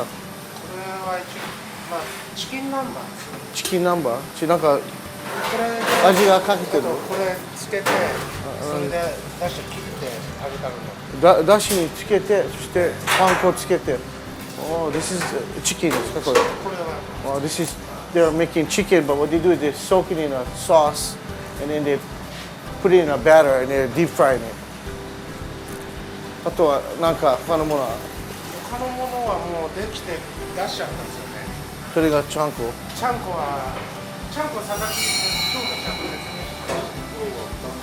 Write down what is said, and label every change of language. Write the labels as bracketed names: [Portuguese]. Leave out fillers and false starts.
[Japanese] これはまあ、チキン南蛮ですね。チキン南蛮？なんかこれで味がかけてる？これつけて、それでだし切ってあげたの。だしにつけて、そしてパン粉をつけて。 [English] Oh, this is chicken [Japanese] ですかこれ？これは [English] Oh, this is they're making chicken, but what they do is they soak it in a sauce, and then they put it in a batter and they're deep frying it. [Japanese] あとはなんか他のものは？他のものはもうできて出しちゃったんですよね。それがちゃんこ。ちゃんこ佐々木今日のちゃんこですね。